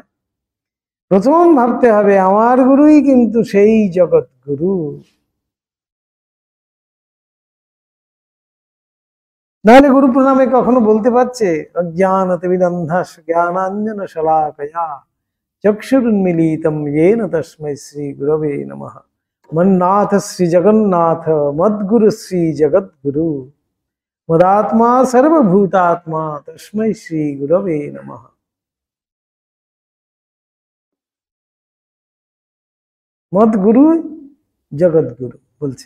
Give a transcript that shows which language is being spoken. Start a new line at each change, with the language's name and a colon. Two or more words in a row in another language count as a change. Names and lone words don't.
Bangla: প্রথম ভাবতে হবে আমার গুরুই কিন্তু সেই জগৎ গুরু। নাহলে গুরু প্রণামে কখনো বলতে পারছে
Sanskrit: অজ্ঞানতে বিদন্ধাস জ্ঞানাঞ্জন শলাকয়া চক্ষুরুন্মিলিতম येन তস্मै শ্রী গুরবে নমঃ। মন্নাথ শ্রী জগন্নাথ মদ্গুরু শ্রী জগদ্গুরু মদাত্মা সর্বভূতাত্মা তস্मै শ্রী গুরবে নমঃ।
Bangla: মদ্গুরু জগদ্গুরু বলছেন।